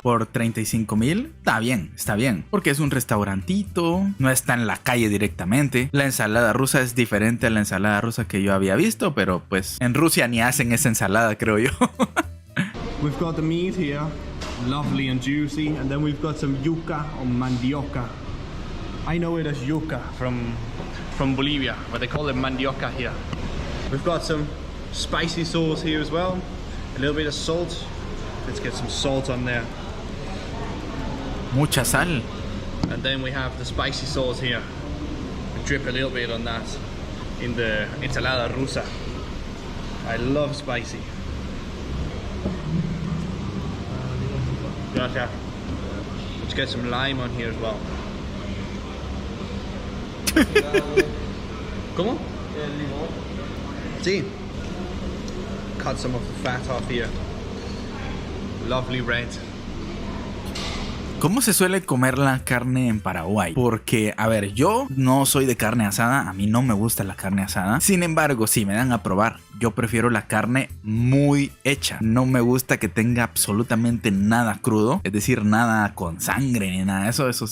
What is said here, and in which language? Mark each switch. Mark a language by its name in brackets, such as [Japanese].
[Spanish] Por 35,000 está bien, porque es un restaurantito, no está en la calle directamente. La ensalada rusa es diferente a la ensalada rusa que yo había visto, pero pues en Rusia ni hacen esa ensalada, creo yo. [English] We've got the meat here, lovely and juicy, and then we've got some yuca or mandioca. I know it as yuca from Bolivia, but they call it mandioca here. We've got some spicy sauce here as well, a little bit of salt. Let's get some salt on there. [Spanish] Mucha sal. [English] And then we have the spicy sauce here. We drip a little bit on that in the ensalada rusa. I love spicy. [Spanish] Gracias. [English] Let's get some lime on here as well. [Spanish] ¿Cómo? Sí. [English] Cut some of the fat off here. Lovely red. [Spanish] ¿Cómo se suele comer la carne en Paraguay? Porque, a ver, yo no soy de carne asada, a mí no me gusta la carne asada. Sin embargo, si me dan a probar, yo prefiero la carne muy hecha. No me gusta que tenga absolutamente nada crudo, es decir, nada con sangre ni nada de eso.